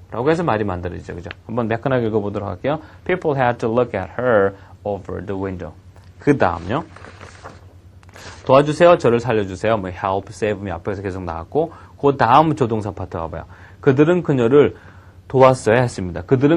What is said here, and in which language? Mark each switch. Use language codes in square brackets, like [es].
[ko] 라고 해서 말이 만들어지죠. 그죠? 한번 매끈하게 읽어보도록 할게요. [en] People had to look at her over the window. [ko] 그 다음요. 도와주세요. 저를 살려주세요. 뭐 help, save me 앞에서 계속 나왔고 그 다음 조동사 파트 와봐요. 그들은 그녀를 도왔어야 했습니다.